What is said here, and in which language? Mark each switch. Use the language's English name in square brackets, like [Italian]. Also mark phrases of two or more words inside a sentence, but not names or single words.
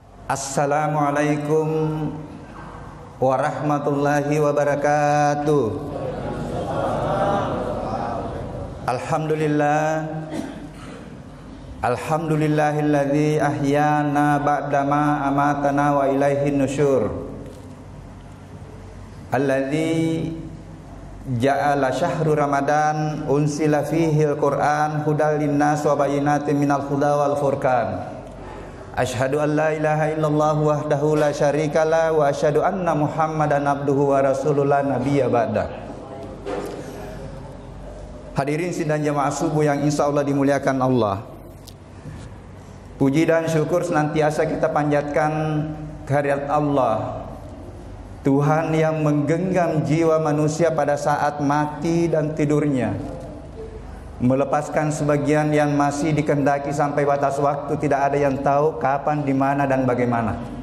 [Arabic] السلام عليكم ورحمة الله وبركاته. الحمد لله الذي أحيانا بعدما أماتنا وإليه النشور. الذي جعل شهر رمضان أنزل فيه القرآن هدى للناس وبينات من الهدى والفرقان. أشهد أن لا إله إلا الله وحده لا شريك له وأشهد أن محمدا عبده ورسول الله نبيا بعد. [Indonesian] Hadirin sidang jamaah subuh yang [Arabic] إن شاء الله [Indonesian] dimuliakan Allah. Puji dan syukur senantiasa kita panjatkan kehadirat Allah, Tuhan yang menggenggam jiwa manusia pada saat mati dan tidurnya, melepaskan sebagian yang masih dikehendaki sampai batas waktu tidak ada yang tahu kapan, di mana dan bagaimana.